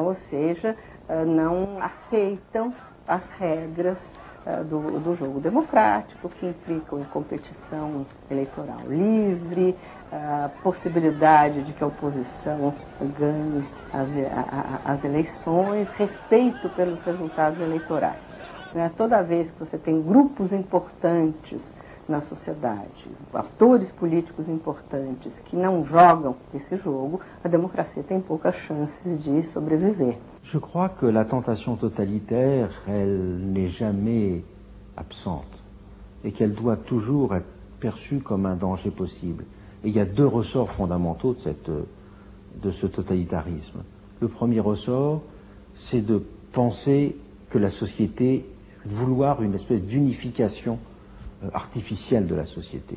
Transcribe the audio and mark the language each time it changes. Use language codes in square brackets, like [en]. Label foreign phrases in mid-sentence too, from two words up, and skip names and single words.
[pt] Ou seja, não aceitam as regras do jogo democrático, que implicam em competição eleitoral livre, a possibilidade de que a oposição ganhe as eleições, respeito pelos resultados eleitorais. Né? Toda vez que você tem grupos importantes na sociedade, atores políticos importantes que não jogam esse jogo, a democracia tem poucas chances de sobreviver. [fr] Je crois que la tentation totalitaire, elle n'est jamais absente et qu'elle doit toujours être perçue comme un danger possible. Et il y a deux ressorts fondamentaux de ce totalitarisme. Le premier ressort, c'est de penser que la société, vouloir une espèce d'unification artificielle de la société.